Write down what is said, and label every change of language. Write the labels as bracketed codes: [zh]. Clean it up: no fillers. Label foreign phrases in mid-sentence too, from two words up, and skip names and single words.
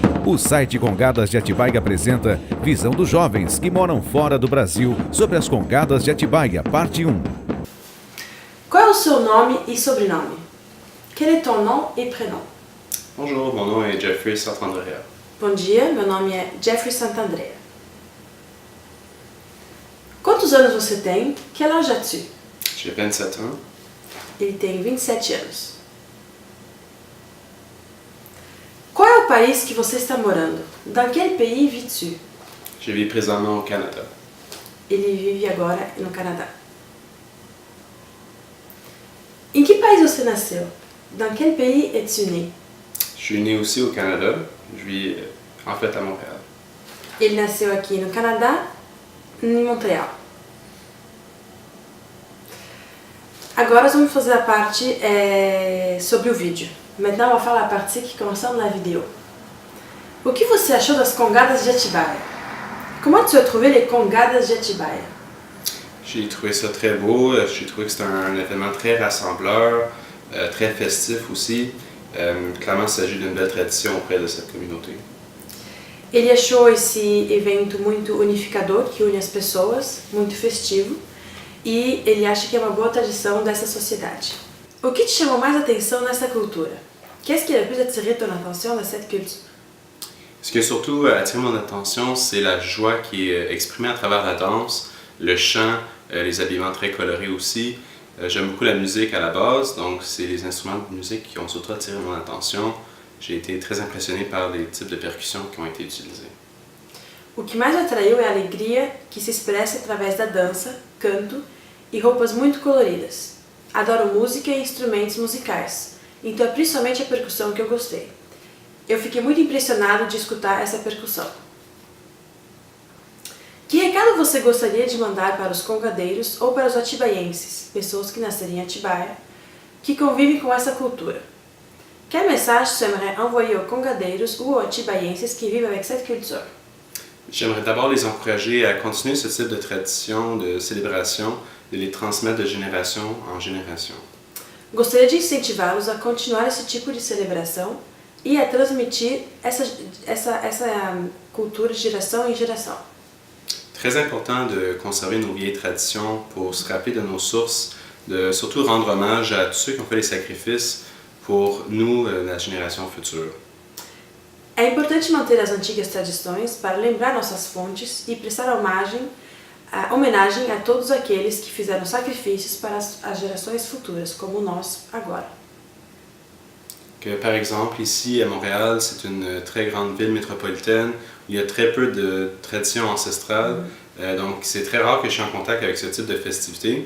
[pt] O site Congadas de Atibaia apresenta Visão dos Jovens que moram fora do Brasil sobre as Congadas de Atibaia, parte 1. Qual é o seu nome e sobrenome? [fr] Quel est ton nom et prénom? Bonjour, mon nom est Jeffrey Santandrea. [pt] Bom dia, meu nome é Jeffrey Santandrea. Quantos anos você tem? [fr] Quel âge as-tu? J'ai 27 ans. [pt] Ele tem 27 anos. Qual é o país que você está morando? [fr] Dans quel pays vis-tu? Je vis présentement au Canada. [pt] Ele vive agora no Canadá. Em que país você nasceu? [fr] Dans quel pays es-tu né? Je suis né aussi au Canada. Je vis en fait à Montréal. [pt] Ele nasceu aqui no Canadá, em Montreal. Agora nós vamos fazer a parte sobre o vídeo. [fr] Maintenant, on va faire la partie qui concerne la vidéo. [pt] O que você achou das Congadas de Atibaia? [fr] Comment tu as trouvé les Congadas de Atibaia? J'ai trouvé ça très beau. J'ai trouvé que c'était un événement très rassembleur, très festif aussi. Clairement, il s'agit d'une belle tradition auprès de cette communauté. [pt] Ele achou esse evento muito unificador, que une as pessoas, muito festivo, e ele acha que é uma boa tradição dessa sociedade. O que te chamou mais atenção nessa cultura? [fr] Qu'est-ce qui a le plus attiré ton attention dans cette culture? Ce qui a surtout attiré mon attention, c'est la joie qui est exprimée à travers la danse, le chant, les habillements très colorés aussi. J'aime beaucoup la musique à la base, donc c'est les instruments de musique qui ont surtout attiré mon attention. J'ai été très impressionné par les types de percussions qui ont été utilisés. [pt] O que mais atraiu é a alegria que se expressa através da dança, canto e roupas muito coloridas. Adoro música e instrumentos musicais, então é principalmente a percussão que eu gostei. Eu fiquei muito impressionado de escutar essa percussão. Que recado você gostaria de mandar para os congadeiros ou para os atibaienses, pessoas que nasceram em Atibaia, que convivem com essa cultura? [fr] Quel message tu aimerais envoyer aux congadeiros ou aux atibaienses qui vivent avec cette culture? J'aimerais d'abord les encourager à continuer ce type de tradition, de célébration, de les transmettre de génération en génération. [pt] Gostaria de incentivá-los a continuar esse tipo de celebração e a transmitir essa cultura de geração em geração. [fr] Très important de conserver nos vieilles traditions pour se rappeler de nos sources, de surtout rendre hommage à tous ceux qui ont fait les sacrifices pour nous, la génération future. [pt] É importante manter as antigas tradições para lembrar nossas fontes e prestar homenagem a todos aqueles que fizeram sacrifícios para as gerações futuras, como nós agora. [fr] Que, par exemple, ici à Montréal, c'est une très grande ville métropolitaine où il y a très peu de traditions ancestrales, donc c'est très rare que je sois en contact avec ce type de festivités.